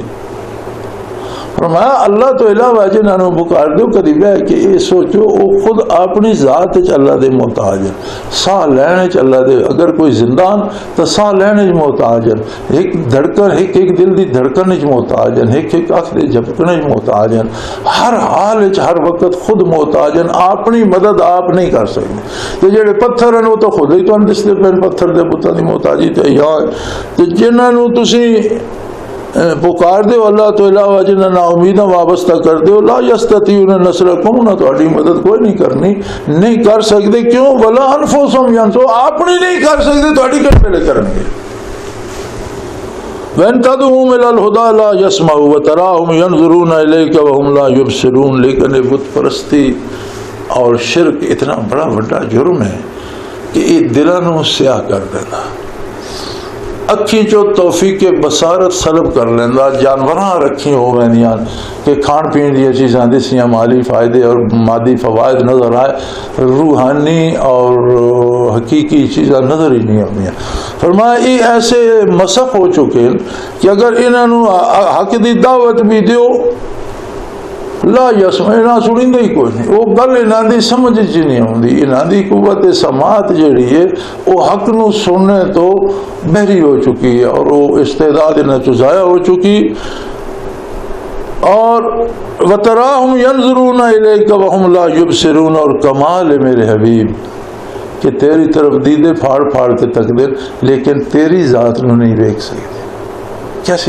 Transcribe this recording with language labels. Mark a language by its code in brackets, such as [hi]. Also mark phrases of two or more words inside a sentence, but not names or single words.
[pa] فرمایا اللہ تو علاوہ جنہوں بکار دو کدی بہ کہ یہ سوچو وہ خود اپنی ذات اللہ دے محتاج ہیں, ساہ لینے چ اللہ دے, اگر کوئی زندان تو ساہ لینے چ محتاج ہیں, ایک دھڑکن ایک دل دی دھڑکن چ محتاج ہیں, ایک اکھ دے جھپکنے چ محتاج ہیں, ہر حال ہر وقت خود محتاج ہیں, اپنی مدد آپ نہیں کر سکتے. تو جڑے پتھر ہیں وہ تو خود ہی تو دستے پہ پتھر دے بتاں دی محتاجی تے یا تو جنہوں تسی پکار دو اللہ تو علاوہ جنہاں نا امیداں وابستہ کر دو, [ar] لا یستطیعون نصرکم, [pa] انہاں تہاڈی مدد کوئی نہیں کرنی, نہیں کر سکتے. کیوں؟ [ar] ولا انفسہم ینصرون, [pa] اپنی نہیں کر سکتے تہاڈی کس ویلے کرن گے. [ar] وَإِن تَدْعُوهُمْ إِلَى الْهُدَىٰ لَا يَسْمَعُوا وَتَرَاهُمْ يَنْظُرُونَ إِلَيْكَ وَهُمْ لَا يُبْصِرُونَ. [pa] لیکن بت پرستی اور شرک اتنا بڑا بڑا جرم ہے کہ یہ دلاں نوں سیاہ کر دینا, اکھی چو توفیق بصارت سلب کر لینا. جانوراں رکھی ہو ویندیاں کہ کھان پین دی چیزاں دسیاں مالی فائدے اور مادی فوائد نظر آئے, روحانی اور حقیقی چیزاں نظر ہی نہیں آتی. فرمایا یہ ایسے مسخ ہو چکے کہ اگر انہوں حق دی دعوت بھی دیو [ar] لا یسمع, [pa] انہاں سنیندے ہی کوئی نہیں, وہ گل انہاں دی سمجھ چ نہیں آتی. انہاں دی قوت سماعت جڑی ہے وہ حق نو سننے تو بہری ہو چکی ہے, اور وہ استعداد انہاں چ ضائع ہو چکی. اور [ar] وتراہم ینظرون الیک وہم لا یبصرون, [pa] اور کمال ہے میرے حبیب کہ تیری طرف دیدے پھاڑ پھاڑ کے تک دے لیکن تیری ذات نو نہیں دیکھ سکتے.